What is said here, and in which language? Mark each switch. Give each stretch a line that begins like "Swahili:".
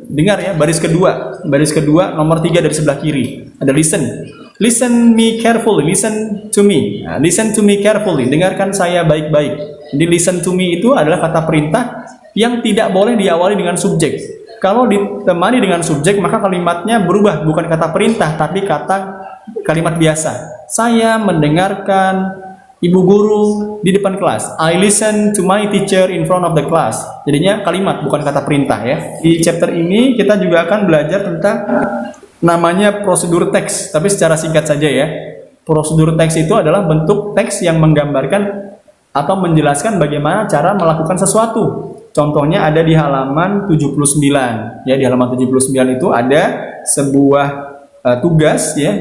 Indonesian: Dengar ya, baris kedua nomor 3 dari sebelah kiri. Ada listen.
English: Listen me carefully, listen to me.
Indonesian: Nah,
English: listen to me carefully,
Indonesian: dengarkan saya baik-baik. Jadi listen to me itu adalah kata perintah yang tidak boleh diawali dengan subjek. Kalau ditemani dengan subjek, maka kalimatnya berubah, bukan kata perintah, tapi kalimat biasa. Saya mendengarkan ibu guru di depan kelas.
English: I listen to my teacher in front of the class.
Indonesian: Jadinya kalimat, bukan kata perintah ya. Di chapter ini kita juga akan belajar tentang namanya prosedur teks, tapi secara singkat saja ya. Prosedur teks itu adalah bentuk teks yang menggambarkan atau menjelaskan bagaimana cara melakukan sesuatu. Contohnya ada di halaman 79. Ya, di halaman 79 itu ada sebuah tugas ya.